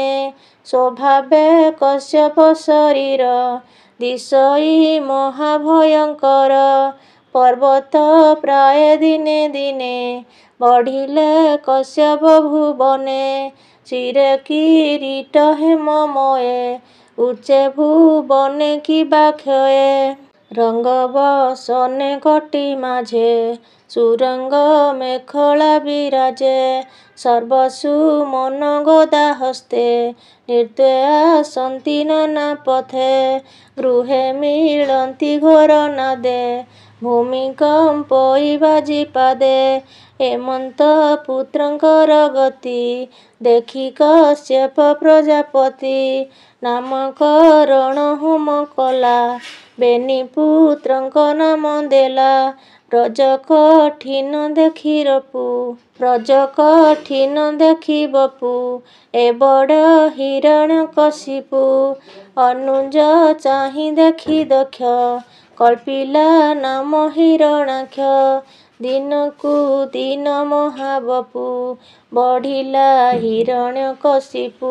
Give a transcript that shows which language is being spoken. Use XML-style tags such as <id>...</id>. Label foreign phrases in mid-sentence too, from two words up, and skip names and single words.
<or>ସ୍ୱଭାବେ କଶ୍ୟପ ଶରୀର ଦିଶଇ ମହାଭୟଙ୍କର। ପର୍ବତ ପ୍ରାୟ ଦିନେ ଦିନେ ବଢ଼ିଲେ କଶ୍ୟପ ଭୁବନେ। ଶିରେ କିରୀଟ ହେମମୟେ ଉଚ୍ଚେ ଭୁବନେ କିବା କ୍ଷୟେ। ରଙ୍ଗ ବସନେ କଟୀ ମାଝେ ସୁରଙ୍ଗ ମେଖଳା ବିରାଜେ। ସର୍ବସୁ ମନ ଗଦା ହସ୍ତେ ନୃତ୍ୟେ ଆସନ୍ତି ନାନା ପଥେ। ଗୃହେ ମିଳନ୍ତି ଘୋର ନାଦେ ଭୂମିକମ୍ପଇ ବାଜି ପାଦେ। ହେମନ୍ତ ପୁତ୍ରଙ୍କର ଗତି ଦେଖି କଶ୍ୟପ ପ୍ରଜାପତି। ନାମକରଣ ହୋମ କଲା ବେନି ପୁତ୍ରଙ୍କ ନାମ ଦେଲା। ବ୍ରଜ କଠିନ ଦେଖି ରପୁ ବ୍ରଜ କଠିନ ଦେଖି ବପୁ ଏ ବଡ଼ ହିରଣ୍ୟକଶିପୁ। ଅନୁଜ ଚାହି ଦେଖି ଦକ୍ଷ କଳ୍ପିଲା ନାମ ହିରଣାକ୍ଷ। ଦିନକୁ ଦିନ ମହାବପୁ ବଢ଼ିଲା ହିରଣ୍ୟକଶିପୁ।</or>